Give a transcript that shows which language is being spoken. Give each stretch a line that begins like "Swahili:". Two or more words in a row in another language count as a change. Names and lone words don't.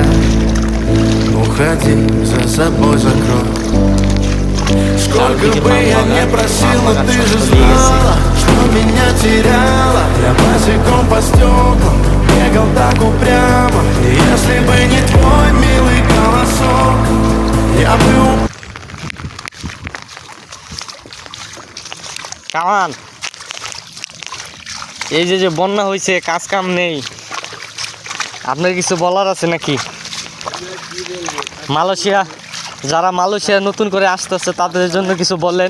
Russian: Уходи, за собой закрой. Сколько бы я не просил, но ты же знала, что меня теряла. Я босиком по стеклам бегал так упрямо. И если бы не твой милый голосок, я бы
Bangla: কামান, এই যে বন্যা হয়েছে, কাজ কাম নেই, আপনার কিছু বলার আছে নাকি? মালয়েশিয়া, যারা মালয়েশিয়া নতুন করে আসতেছে তাদের জন্য কিছু বলেন।